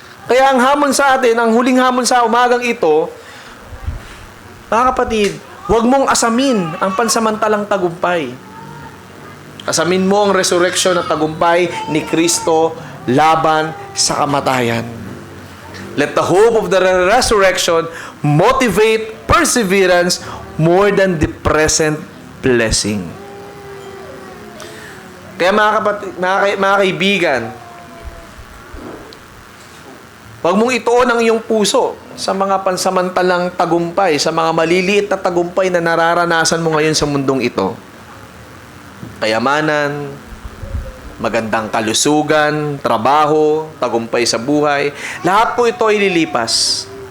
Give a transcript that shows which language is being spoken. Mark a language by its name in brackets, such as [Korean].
[Filipino] Kaya ang hamon sa atin, ang huling hamon sa umagang ito, mga kapatid, huwag mong asamin ang pansamantalang tagumpay. Asamin mo ang resurrection at tagumpay ni Kristo laban sa kamatayan. [English] Let the hope of the resurrection motivate perseverance more than the present blessing. [Filipino] Kaya mga kaibigan, huwag mong ituon ang iyong puso sa mga pansamantalang tagumpay, sa mga maliliit na tagumpay na nararanasan mo ngayon sa mundong ito. Kayamanan, magandang kalusugan, trabaho, tagumpay sa buhay, lahat po ito ay lilipas.